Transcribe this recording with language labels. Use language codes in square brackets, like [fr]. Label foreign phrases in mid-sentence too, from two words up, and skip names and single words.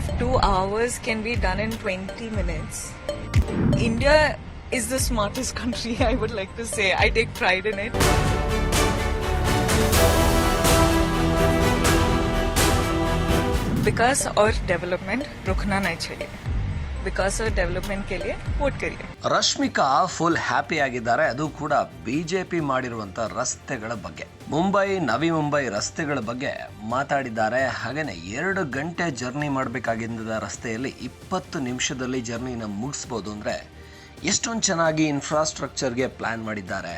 [en] 2 hours can be done in 20 minutes. India is the smartest country, I would like to say. I take pride in it. [hi] विकास और डेवलपमेंट रुकना नहीं चाहिए. विकास और डेवलपमेंट के लिए वोट करिए. [kn] ರಶ್ಮಿಕಾ [en] full happy [kn] ಆಗಿದ್ದಾರೆ. ಅದು ಕೂಡ ಬಿಜೆಪಿ ಮಾಡಿರುವಂತ ರಸ್ತೆಗಳ ಬಗ್ಗೆ, ಮುಂಬೈ ನವಿ ಮುಂಬೈ ರಸ್ತೆಗಳ ಬಗ್ಗೆ ಮಾತಾಡಿದ್ದಾರೆ. ಹಾಗೇನೆ 2 ಗಂಟೆ ಜರ್ನಿ ಮಾಡಬೇಕಾಗಿದ್ದ ರಸ್ತೆಯಲ್ಲಿ 20 ನಿಮಿಷದಲ್ಲಿ ಜರ್ನಿನ ಮುಗಿಸ್ಬೋದು. ಅಂದ್ರೆ ಎಷ್ಟೊಂದು ಚೆನ್ನಾಗಿ ಇನ್ಫ್ರಾಸ್ಟ್ರಕ್ಚರ್ಗೆ ಪ್ಲಾನ್ ಮಾಡಿದ್ದಾರೆ.